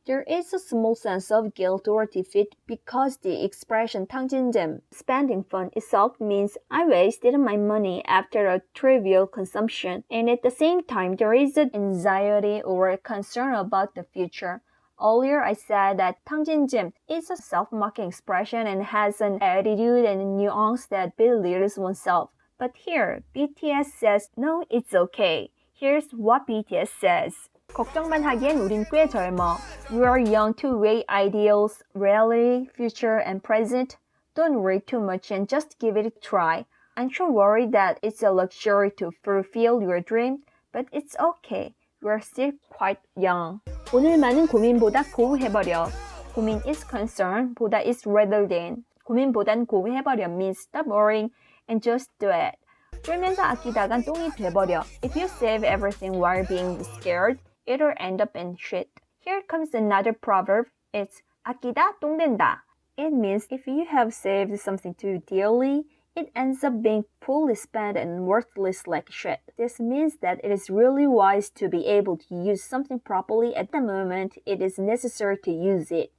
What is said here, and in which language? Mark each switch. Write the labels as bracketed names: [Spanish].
[English] There is a small sense of guilt or defeat because the expression 탕진잼, spending fun itself means I wasted my money after a trivial consumption, and at the same time there is an anxiety or a concern about the future. Earlier, I said that 탕진잼 is a self-mocking expression and has an attitude and a nuance that belittles oneself. But here, BTS says, no, it's okay. Here's what BTS says. [Korean] 걱정만 하기엔 우린 꽤 젊어. [English] We are young to weigh ideals, reality, future, and present. Don't worry too much and just give it a try. I'm sure worried that it's a luxury to fulfill your dream, but it's okay. We're still quite young. [Korean] 오늘만은 고민보다 고우해버려. [English] 고민 is concern, 보다 is rather than. [Korean] 고민보단 고우해버려 [English] means stop worrying and just do it. [Korean] 쫄면서 아끼다간 똥이 돼버려. [English] If you save everything while being scared, it'll end up in shit. Here comes another proverb. It's [Korean] 아끼다 똥 된다. [English] It means if you have saved something too dearly, it ends up being poorly spent and worthless like shit. This means that it is really wise to be able to use something properly at the moment it is necessary to use it.